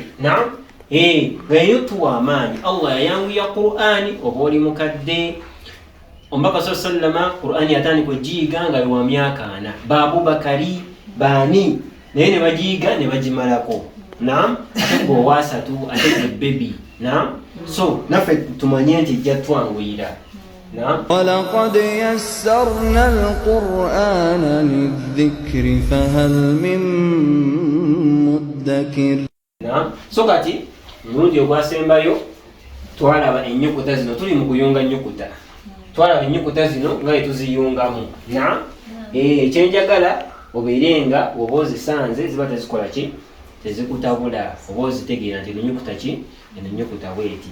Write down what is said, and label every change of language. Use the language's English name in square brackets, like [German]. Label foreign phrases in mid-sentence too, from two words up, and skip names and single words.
[Ganda] Naam, ngayo tuwa amaanyi. [Arabic] الله [Ganda] Qur'ani oba oli mukadde. Omubaka [Arabic] سلم [Ganda] Qur'ani yatandika ogiyiga nga wa myaka 4. Babubakari baani naye ne bagiyiga ne bagimalako. Naam, ate gwe 3 ate bebi. Naam, so naffe tumanye nti ejja twanguyira. [Arabic] ولقد يسرنا القرآن للذكر فهل من مدكر. [Ganda] So kati mulundi ogwasembayo twalaba ennyukuta zino, tuli mu kuyunga nnyukuta, twalaba ennyukuta zino nga tuziyungamu. Ekyenjagala obeere nga oba ozisanze ziba tezikola ki, tezikutabula, oba ozitegeera nti ennyukuta ki, ennyukuta bweti.